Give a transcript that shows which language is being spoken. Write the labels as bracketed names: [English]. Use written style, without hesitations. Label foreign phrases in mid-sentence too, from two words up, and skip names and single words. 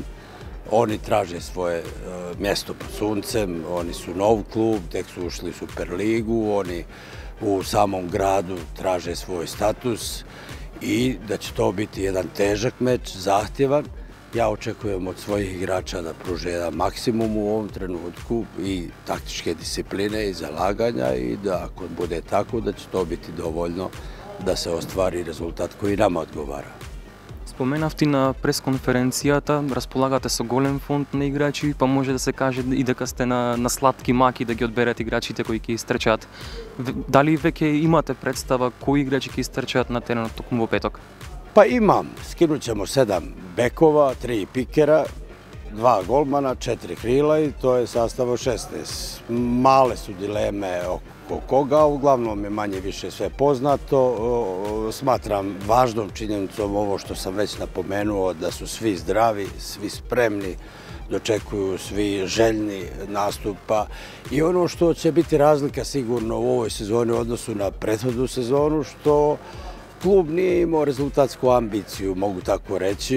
[Serbian] Oni traže svoje mjesto pod suncem, oni su nov klub, tek su ušli u Superligu, oni u samom gradu traže svoj status i da će to biti jedan težak meč, zahtjevan. Ja očekujem od svojih igrača da pruže jedan maksimum u ovom trenutku i taktičke discipline i zalaganja i da ako bude tako da će to biti dovoljno da se ostvari rezultat koji nama odgovara. [Macedonian] Споменавте на пресконференцијата, располагате со голем фонд на играчи, па може да се каже и дека сте на сладки маки да ги одберете играчите кои ќе истрчат. Дали веќе имате представа кои играчи ќе истрчат на теренот токму во петок? [Serbian] Pa imam, skinut ćemo 7 bekova, 3 pikera, 2 golmana, 4 krila i to je sastav od 16. Male su dileme oko koga, uglavnom je manje više sve poznato. Smatram važnom činjenicom ovo što sam već napomenuo, da su svi zdravi, svi spremni, dočekuju svi željni nastupa i ono što će biti razlika sigurno u ovoj sezoni u odnosu na prethodnu sezonu, što klub nije imao rezultatsku ambiciju, mogu tako reći.